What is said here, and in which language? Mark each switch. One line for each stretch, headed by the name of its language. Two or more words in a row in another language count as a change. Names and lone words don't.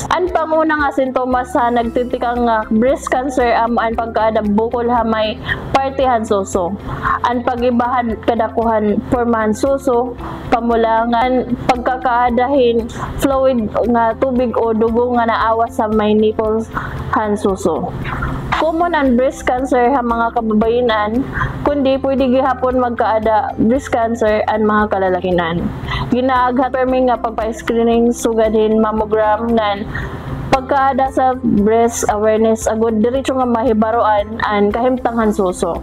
Waray: Ang panguna nga sintomas sa nagtitikang nga
English: breast cancer
Waray: ang pagkaada bukol ha may party han suso. Ang pagibahan kadakuhan pormahan suso, pamulangan pagkakaadahin fluid nga tubig o dugo nga naawa sa may nipples han suso. Common ang
English: breast cancer
Waray: ha mga kababayanan, kundi pwede gihapon magkaada
English: breast cancer
Waray: ang mga kalalakinan. Ginaaghat permi nga pagpa-screening sugadin mammogram nan pagkaada sa
English: breast awareness
Waray: agud diretso nga mahibaroan ang kahimtangan suso.